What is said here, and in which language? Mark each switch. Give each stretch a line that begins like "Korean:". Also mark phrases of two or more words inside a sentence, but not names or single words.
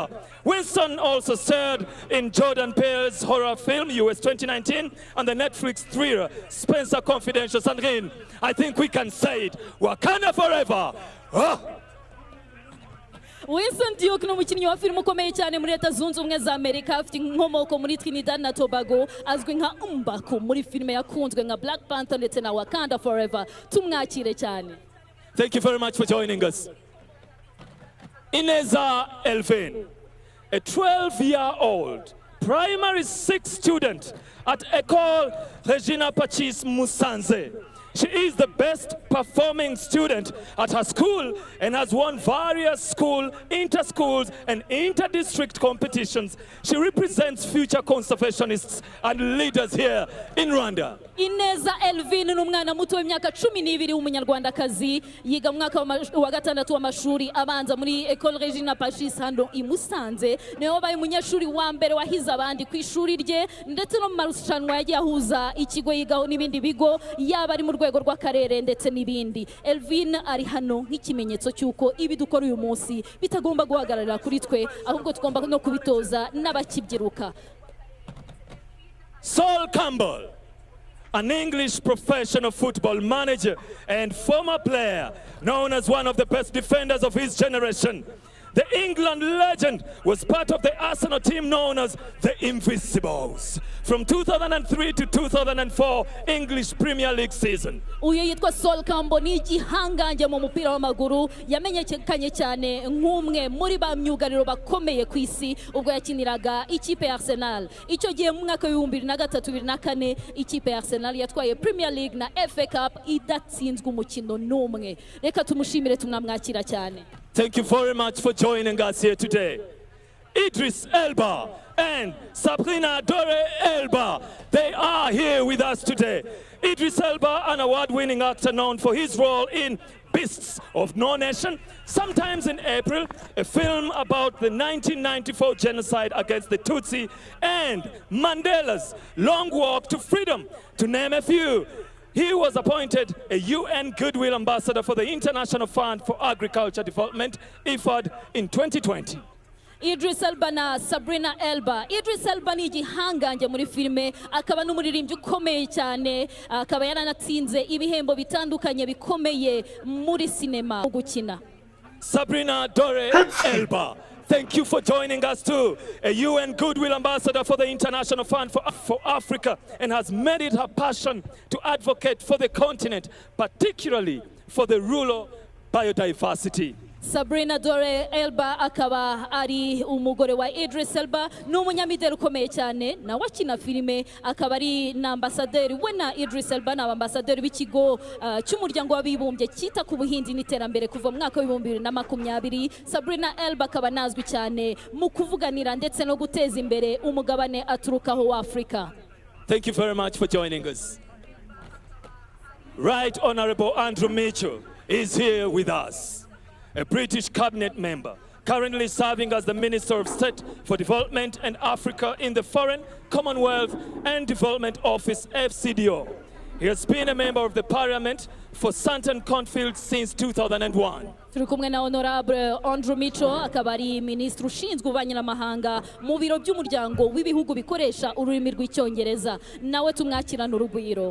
English: Winston also starred in Jordan Peele's horror film US 2019 and the Netflix thriller Spencer Confidential. Sandrine, I think we can say it, Wakanda Forever.
Kinyarwanda: Winston Duke ni umukinnyi wa filime ukomeye cyane muri Leta Zunze Ubumwe za Amerika, afite inkomoko muri Trinidad na Tobago, azwi nka Umbaku muri filime yakunzwe nka Black Panther ndetse na Wakanda Forever. Tumwakire cyane.
English: Thank you very much for joining us. Ineza Elvin, a 12-year-old primary 6 student at École Regina Pacis Musanze. She is the best performing student at her school and has won various school, inter-schools and inter-district competitions. She represents future conservationists and leaders here in Rwanda.
Kinyarwanda: Ineza Elvin ni umwana muto w'imyaka 12 w'umunyarwandakazi yiga mu mwaka wa gatandatu w'amashuri abanza muri École Regina Pacis hano i Musanze. Niwe wabaye umunyeshuri wa mbere wahize abandi ku ishuri rye ndetse no mu marushanwa yagiye ahuza ikigo yigaho n'ibindi bigo yaba ari mu rwego rw'akarere ndetse n'ibindi. Elvin ari hano nk'ikimenyetso cy'uko ibi dukora uyu munsi bitagomba guhagararira kuri twe ahubwo tugomba no kubitoza n'abakibyiruka.
English: Saul Campbell, an English professional football manager and former player, known as one of the best defenders of his generation. The England legend was part of the Arsenal team known as the Invincibles from 2003 to 2004 English Premier League season.
Kinyarwanda: Uyu yitwa Saul Campbell ni igihangange mu mupira w'amaguru yamenyekanye cyane nk'umwe muri ba myugariro bakomeye ku isi ubwo yakiniraga ikipe ya Arsenal. Icyo gihe mu mwaka wa 2003-2004 ikipe ya Arsenal yatwaye Premier League na FA Cup idatsinzwe umukino n'umwe. Reka tumushimire tumwamwakira cyane.
English: Thank you very much for joining us here today. Idris Elba and Sabrina Dore Elba, they are here with us today. Idris Elba, an award-winning actor known for his role in Beasts of No Nation, sometimes in April, a film about the 1994 genocide against the Tutsi, and Mandela's Long Walk to Freedom, to name a few. He was appointed a UN Goodwill Ambassador for the International Fund for Agriculture Development, IFAD, in 2020.
Kinyarwanda: Idris Elba na Sabrina Elba. Idris Elba ni igihangange muri filime akaba n'umuririmbyi ukomeye cyane akaba yaranatsinze ibihembo bitandukanye bikomeye muri sinema gukina.
English: Sabrina Dore Elba, thank you for joining us too. A UN Goodwill Ambassador for the International Fund for Africa and has made it her passion to advocate for the continent, particularly for the rural biodiversity.
Kinyarwanda: Sabrina Dore Elba akaba ari umugore wa Idris Elba n'umunyamideli ukomeye cyane na wakina filime akaba ari na ambassadeur we na Idris Elba na ambassadeur b'ikigo cy'umuryango w'abibumbye cyita ku buhinzi n'iterambere kuva mu mwaka wa 2020. Sabrina Elba akaba nazwi cyane mu kuvuganira ndetse no guteza imbere umugabane aturukaho wa Afrika.
English: Thank you very much for joining us. Right Honorable Andrew Mitchell is here with us, a British cabinet member, currently serving as the Minister of State for Development and Africa in the Foreign, Commonwealth and Development Office, FCDO. He has been a member of the Parliament for Santon Cornfield since 2001.
Kinyarwanda: Turi kumwe na Honorable Andrew Mitchell akaba ari Minisitiri ushinzwe ububanyi n'amahanga mu biro by'umuryango w'ibihugu bikoresha ururimi rw'icyongereza. Nawe tumwakirana urugwiro.